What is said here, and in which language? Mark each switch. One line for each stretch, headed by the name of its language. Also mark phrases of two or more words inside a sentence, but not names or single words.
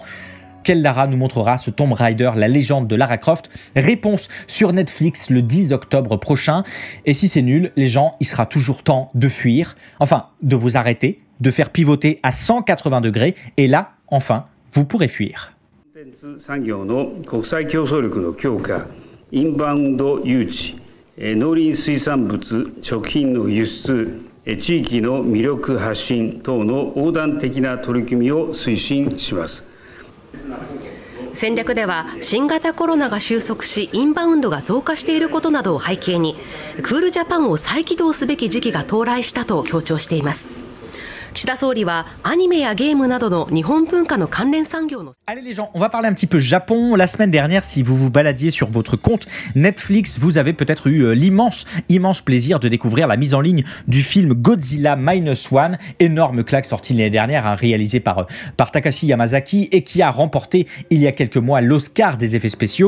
French: Quelle Lara nous montrera ce Tomb Raider, la légende de Lara Croft? Réponse sur Netflix le 10 octobre prochain. Et si c'est nul, les gens, il sera toujours temps de fuir, enfin, de vous arrêter, de faire pivoter à 180 degrés, et là, enfin, vous pourrez fuir.
Japanese: 産業の国際競争力の強化、インバウンド誘致、農林水産物、食品の輸出、地域の魅力発信等の横断的な取り組みを推進します。戦略では新型コロナが収束しインバウンドが増加していることなどを背景にクールジャパンを再起動すべき時期が到来したと強調しています。岸田総理はアニメやゲームなどの日本文化の関連産業の
French: Allez les gens, on va parler un petit peu Japon. La semaine dernière, si vous vous baladiez sur votre compte Netflix, vous avez peut-être eu l'immense plaisir de découvrir la mise en ligne du film Godzilla Minus One, énorme claque sortie l'année dernière, réalisé par Takashi Yamazaki et qui a remporté il y a quelques mois l'Oscar des effets spéciaux.